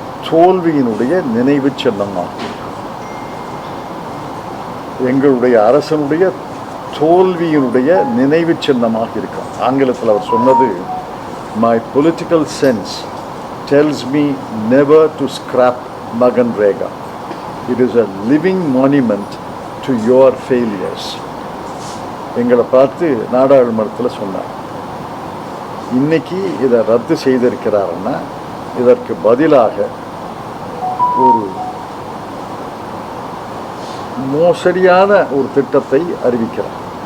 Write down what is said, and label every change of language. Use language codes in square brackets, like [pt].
[ta] தோல்வியினுடைய நினைவு சின்னமாகும். எங்களுடைய அரசனுடைய தோல்வியினுடைய நினைவு சின்னமாக இருக்கும். ஆங்கிலத்தில் அவர் சொன்னது, [en] My political sense tells me never to scrap Maganrega. It is a living monument to your failures. [ta] எங்களை பார்த்து நாடாளுமன்றத்தில் சொன்னார். இன்னைக்கு இதை ரத்து செய்திருக்கிறாருன்னா இதற்கு பதிலாக ஒரு மோசடியான ஒரு திட்டத்தை அறிவிக்கிறார்.